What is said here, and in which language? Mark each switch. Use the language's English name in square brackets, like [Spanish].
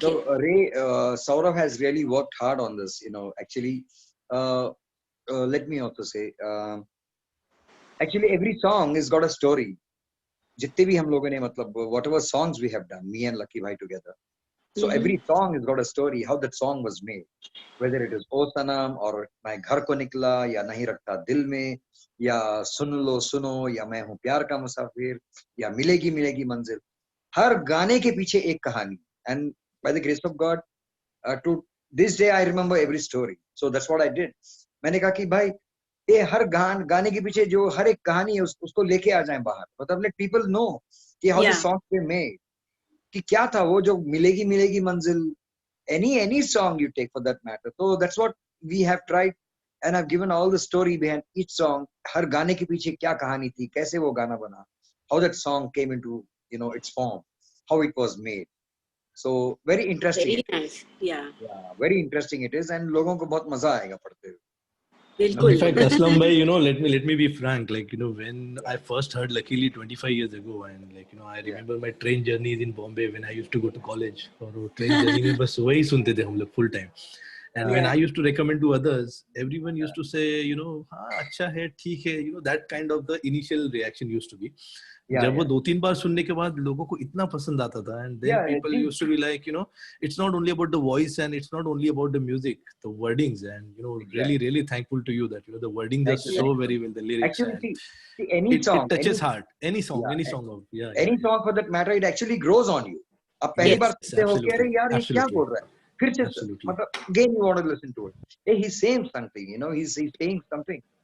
[English] So Ray, Saurav has really worked hard on this. Actually, let me also say, actually every song has got a story. [Hindi] जितने भी हम लोगों ने मतलब [English] whatever songs we have done, me and Lucky Bhai together. So every song has got a story, how that song was made. Whether it is O Sanam or [Hindi] मैं घर को निकला या नहीं रखता दिल में या सुन लो सुनो या मैं हूँ प्यार का मुसाफिर या मिलेगी मिलेगी मंजिल, हर गाने के पीछे एक कहानी. [English] And by the grace of God, to this day I remember every story. So that's what I did. [Hindi] मैंने कहा कि भाई ये हर गाने के पीछे जो हर एक कहानी है उसको लेके आ जाएं बाहर, मतलब [English] let people know [Hindi] कि [English] how the songs were made, [Hindi] कि क्या था वो जो मिलेगी मिलेगी मंजिल, [English] any song you take for that matter. So that's what we have tried, and I've given all the story behind each song. [Hindi] हर गाने के पीछे क्या कहानी थी, कैसे वो गाना बना, [English] how that song came into its form, how it was made. So very interesting. Very nice. Yeah. Yeah, very interesting it is, and [Hindi] लोगों को बहुत मजा आएगा पढ़ते हुए. बिल्कुल. [English] In fact, Aslam bhai, let me be frank. Like, when I first heard Luckily 25 years ago, and I remember my train journeys in Bombay when I used to go to college. [Hindi] और वो train journey में बस वही सुनते थे हम लोग full time. [English] And when I used to recommend to others, everyone used to say, [Hindi] हाँ अच्छा है, ठीक है, [English] that kind of the initial reaction used to be. [Hindi] जब वो 2-3 बार सुनने के बाद लोगों को इतना पसंद आता था, [English] and then people used to be like, it's not only about the voice and it's not only about the music, the wordings, and really thankful to you that the wordings are so very well, the lyrics. Actually, see any song, it touches heart. Any song of any song for that matter, it actually grows on you. [Hindi] अब पहली बार सुनते हो कि अरे यार ये क्या बोल रहा है, फिर से मतलब [English] again you want to listen to it. Hey, he's saying something, he's saying something.